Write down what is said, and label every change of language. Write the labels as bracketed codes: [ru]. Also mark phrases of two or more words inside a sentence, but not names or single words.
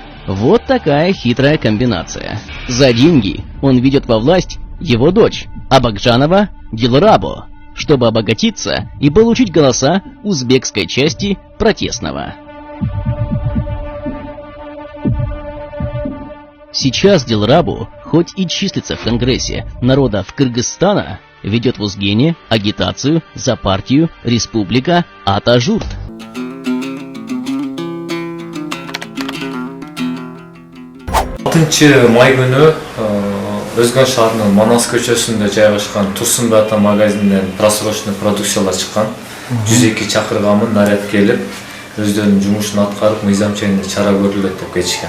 [ru] Вот такая хитрая комбинация. За деньги он ведет во власть его дочь Абакжанова Дилрабу, чтобы обогатиться и получить голоса узбекской части протестного. Сейчас Дилрабу, хоть и числится в Конгрессе народов Кыргызстана, ведет в Узгене агитацию за партию Республика Ата-Журт. [ky] Май күнү Өзгөн шаарынын Манас көчөсүндө жайгашкан Турсунбек ата магазининен просрочный продукциялар чыккан. 102 чакыргамын наряд келип, өздөрүнүн жумушун аткарып, мыйзам чегинде чара көрүлөт деп кетишкен.